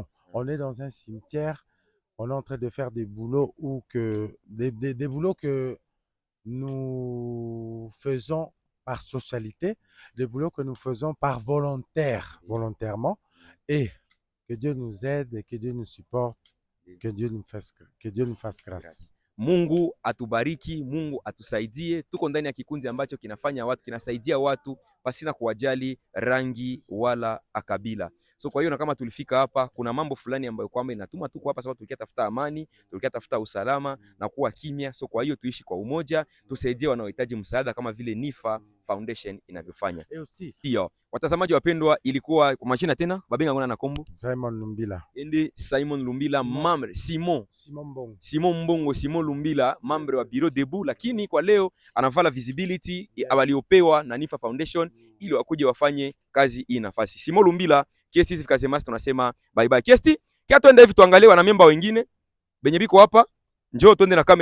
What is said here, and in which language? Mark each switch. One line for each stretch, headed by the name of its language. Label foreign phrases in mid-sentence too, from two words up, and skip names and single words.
French: On est dans un cimetière. On est en train de faire des boulots des boulots que nous faisons par socialité, des boulots que nous faisons par volontairement, et que Dieu nous aide et que Dieu nous supporte, que Dieu nous fasse grâce.
Swahili: Mungu atubariki, Mungu atusaidie. Tuko ndani ya kikundi ambacho kinafanya watu, kinasaidia watu pasina kuwajali rangi wala akabila. So kwa hiyo na kama tulifika hapa, kuna mambo fulani ambayo kwamba inatuma tuko hapa, sababu tulikia tafuta amani, tulikia tafuta usalama na kuwa kimya. So kwa hiyo tuishi kwa umoja, tusaidie wanaohitaji msaada kama vile Nifa Foundation inavyofanya. Hiyo watazamaji wapendwa, ilikuwa kwa majina tena babenga ngona na kombo Simon Lumbila. Ende Simon Lumbila, membre Simon Mbongo Simon Lumbila, membre wa
French: bureau debout,
Swahili: lakini kwa leo anavala visibility waliopewa na Nifa Foundation ili wakuje wafanye kazi hii nafasi. Simon Lumbila, KST Steve Kazemasi, tunasema
English: bye bye.
Swahili: KST, kia tuende hivi tuangalie wana member wengine benye biko hapa. Njoo tuende na kamera.